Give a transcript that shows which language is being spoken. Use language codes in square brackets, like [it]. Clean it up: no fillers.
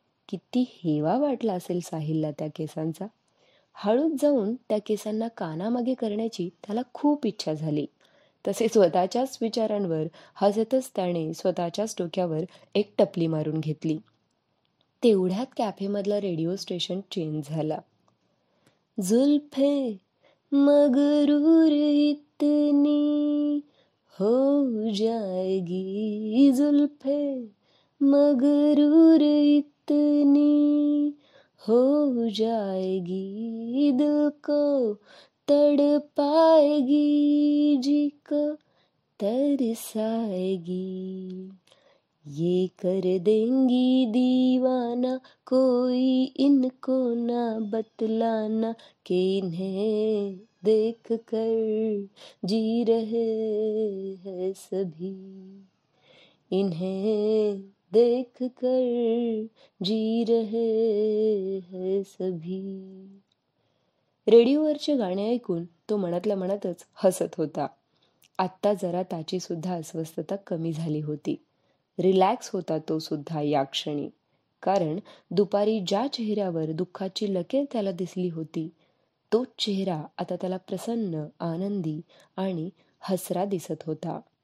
[mr] किती हेवा वाटला असेल साहिलला त्या केसांचा. हळूच जाऊन त्या केसांना कानामागे करण्याची त्याला खूप इच्छा झाली. तसे स्वतःच्याच विचारांवर हसतच त्याने स्वतःच्याच डोक्यावर एक टपली मारून घेतली. तेवढ्यात कॅफेमधला रेडिओ स्टेशन चेंज झाला. [hi] जुल्फे मगरूर इतनी हो जाएगी, जुल्फे मगरूर इतनी हो जाएगी, दिल को तड़पाएगी, जी को तरसाएगी, ये कर देंगी दीवाना, कोई इनको ना बतलाना, कि इन्हें देख कर जी रहे हैं सभी, इन्हें देख कर जी रहे हैं सभी. [mr] रेडिओवरचे गाणे ऐकून तो मनातल्या मनातच हसत होता. आत्ता जरा त्याची सुद्धा अस्वस्थता कमी झाली होती. रिलॅक्स होता तो सुद्धा या क्षणी. कारण दुपारी ज्या चेहऱ्यावर दुःखाची लकीर त्याला दिसली होती, तोच चेहरा आता त्याला प्रसन्न, आनंदी आणि हसरा दिसत होता.